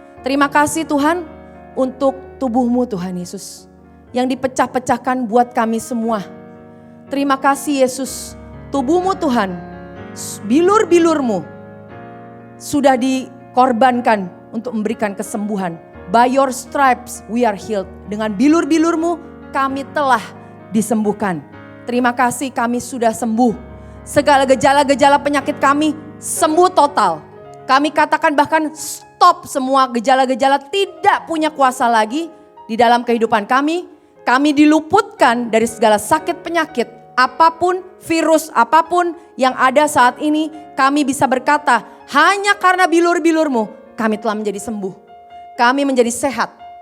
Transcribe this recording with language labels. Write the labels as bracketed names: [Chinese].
[Indonesian] Terima kasih Tuhan untuk tubuh-Mu Tuhan Yesus, yang dipecah-pecahkan buat kami semua. Terima kasih Yesus, tubuh-Mu Tuhan, bilur-bilur-Mu sudah dikorbankan untuk memberikan kesembuhan. [English] By your stripes we are healed. [Indonesian] Dengan bilur-bilur-Mu kami telah disembuhkan. Terima kasih kami sudah sembuh. Segala gejala-gejala penyakit kami sembuh total. Kami katakan bahkan stop semua gejala-gejala tidak punya kuasa lagi di dalam kehidupan kami. Kami diluputkan dari segala sakit penyakit. Apapun virus, apapun yang ada saat ini, kami bisa berkata hanya karena bilur-bilur-Mu kami telah menjadi sembuh. Kami menjadi sehat.